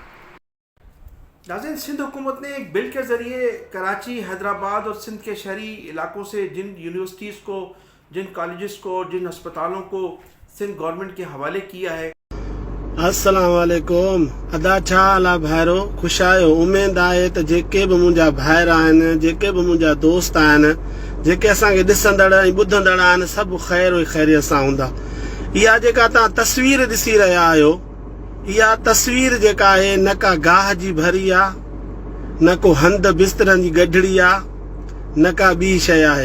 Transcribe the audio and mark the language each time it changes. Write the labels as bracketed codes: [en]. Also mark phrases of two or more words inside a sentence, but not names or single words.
[ur] ناظرین، سندھ حکومت نے ایک بل کے ذریعے کراچی، حیدرآباد اور سندھ کے شہری علاقوں سے جن یونیورسٹیز کو، جن کالجز کو اور جن ہسپتالوں کو سندھ گورنمنٹ کے حوالے کیا ہے۔ [ar] السلام علیکم، [sd] ادا چھا حال بھائرو؟ خوش آयो؟ امید ہے تو जेके भी मुंहिंजा भाइर आहिनि, जेके भी मुंहिंजा दोस्त आहिनि, जेके असांखे ॾिसंदड़ ऐं ॿुधंदड़ आहिनि, सभु ख़ैर ऐं ख़ैरियत सां हूंदा। इहा जेका तव्हां तस्वीर ॾिसी रहिया आहियो, इहा तस्वीर जेका आहे न का गाह जी भरी आहे, न को हंध बिस्तरनि जी गढड़ी आहे, न का ॿी शइ आहे।